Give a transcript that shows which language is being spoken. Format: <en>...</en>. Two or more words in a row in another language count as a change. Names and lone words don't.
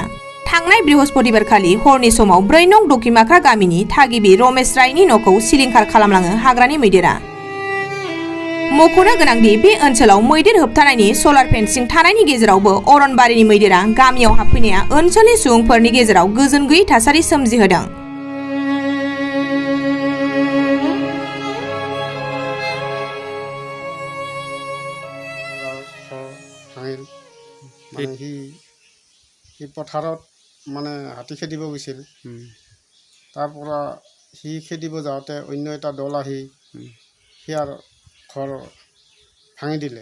<brx>थांनाय बृहस्पतिबारखालि हरनि समाव 4 नं दक्षिण माख्रा गामिनि थागिबि रमेश रायनि न'खौ सिलिंखार खालामलाङो हाग्रानि मैदेरा। मख'नो गोनांदि बे ओनसोलाव मैदेर होबथानायनि</brx> <en>solar fencing</en> <brx>थानायनि गेजेरावबो अरनबारिनि मैदेरा गामियाव हाबफैनाया ओनसोलनि सुबुंफोरनि गेजेराव गोजोन गैयै थासारि सोमजिहोदों।</brx> <as>সি পথাৰত মানে হাতী খেদিব গৈছিল। তাৰ পৰা সি খেদিব যাওঁতে অন্য এটা দল আহি সিয়াৰ ঘৰ ভাঙি দিলে।</as>